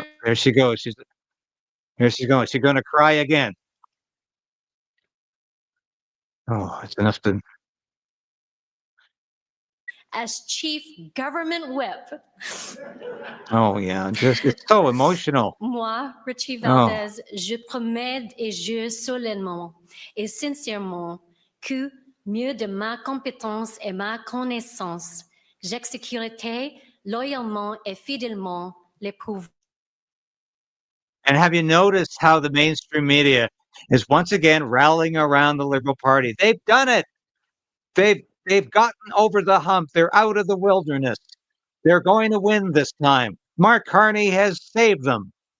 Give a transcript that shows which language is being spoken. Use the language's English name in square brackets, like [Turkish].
[English] Oh, there she goes. Here she's going. She's going to cry again. Oh, it's enough to. As Chief Government Whip. Oh yeah, it's so emotional. [French] Moi, Richie Valdez, je promets et jure solennellement et sincèrement que, mieux de ma compétence et ma connaissance, j'exécuterai loyalement et fidèlement les pouvoirs. [English] And have you noticed how the mainstream media is once again rallying around the Liberal Party? They've done it. They've gotten over the hump. They're out of the wilderness. They're going to win this time. Mark Carney has saved them.